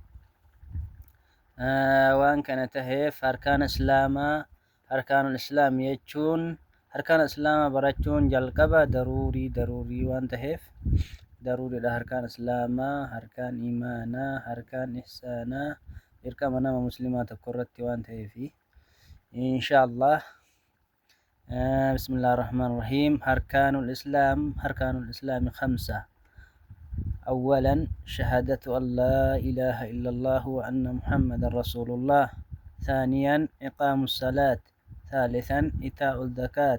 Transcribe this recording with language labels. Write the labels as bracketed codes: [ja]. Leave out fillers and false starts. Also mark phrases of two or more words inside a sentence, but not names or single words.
[om] Waan kana taheef [ar] أركان أركان الإسلام [om] jechuun arkaan islaamaa barachuun jalqaba daruurii waan taheef daruuriidha. Arkaan islaamaa, arkaan imaanaa, arkaan ihsaanaa dirqama nama muslimaa tokko irratti waan taheefi inshaallah. [ar] بسم الله الرحمن الرحيم. أركان الإسلام خمسة. أولا شهادة أن لا إله إلا الله وأن محمد رسول الله. ثانيا إقام الصلاة. ثالثا إيتاء الزكاة.